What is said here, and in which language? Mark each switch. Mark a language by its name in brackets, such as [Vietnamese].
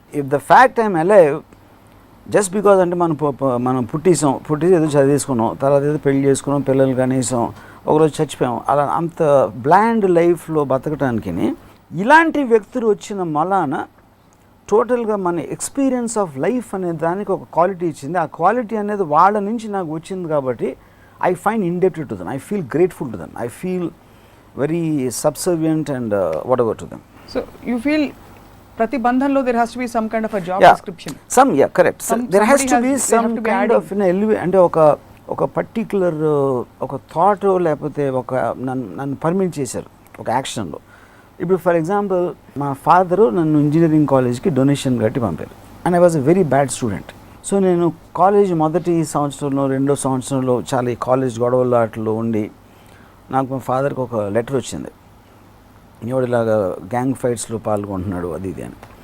[English] if the fact I'm alive just because [Telugu] అంటే మనం పుట్టేసి ఏదో చదివేసుకున్నాం, తర్వాత ఏదో పెళ్లి చేసుకున్నాం, పిల్లలు కనీసం ఒకరోజు చచ్చిపోయాం, అలా అంత బ్లాండ్ లైఫ్లో బతకటానికి ఇలాంటి వ్యక్తులు వచ్చిన మలాన టోటల్గా మన ఎక్స్పీరియన్స్ ఆఫ్ లైఫ్ అనే దానికి ఒక క్వాలిటీ ఇచ్చింది. ఆ క్వాలిటీ అనేది వాళ్ళ నుంచి నాకు వచ్చింది కాబట్టి [English] I find indebted to them, I feel grateful to them, I feel very subservient and whatever to them. So you feel [Telugu] ప్రతి బంధంలో [English] there has to be some kind of a job description. Correct. There has to be some kind of [Telugu] అంటే ఒక particular ఒక thought లేకపోతే ఒక నన్ను permit చేశారు ఒక యాక్షన్లో. ఇప్పుడు ఫర్ ఎగ్జాంపుల్ మా ఫాదరు నన్ను ఇంజనీరింగ్ కాలేజ్కి డొనేషన్ కట్టి పంపారు. [English] And I was a very bad student. [Telugu] So నేను కాలేజ్ మొదటి సంవత్సరంలో రెండో సంవత్సరంలో చాలా ఈ కాలేజ్ గొడవలు అట్లో ఉండి నాకు మా ఫాదర్కి ఒక లెటర్ వచ్చింది, ఎవడిలాగా గ్యాంగ్ ఫైట్స్లో పాల్గొంటున్నాడు అది ఇది అని.